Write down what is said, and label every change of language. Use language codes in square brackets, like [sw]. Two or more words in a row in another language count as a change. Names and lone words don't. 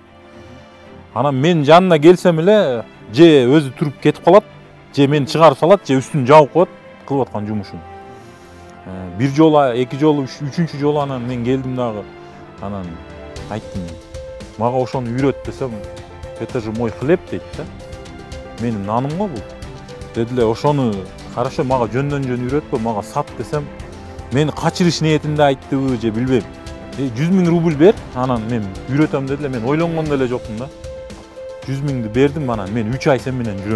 [ky] Анан мен жанына келсем эле же өзү туруп кетип калат, же мени чыгарып салат, же үстүн жаап коет кылып аткан жумушун. Бир жолу, эки жолу, үчүнчү жолу анан мен келдим дагы. Анан айттым, мага ошону үйрөт десем, [ru] это же мой хлеб дейт да. [ky] Менин наным го бул. Дедиле, ошону хорошо мага жөндөн-жөн үйрөткө, мага сат десем, мени качырыш ниетинде айттыбы же билбейм. 100 000 рубль бер, анан мен үйрөтөм дедиле, мен ойлонгон деле жокмун да. 100 000 бердим, анан мен 3 ай сен менен жүрөм.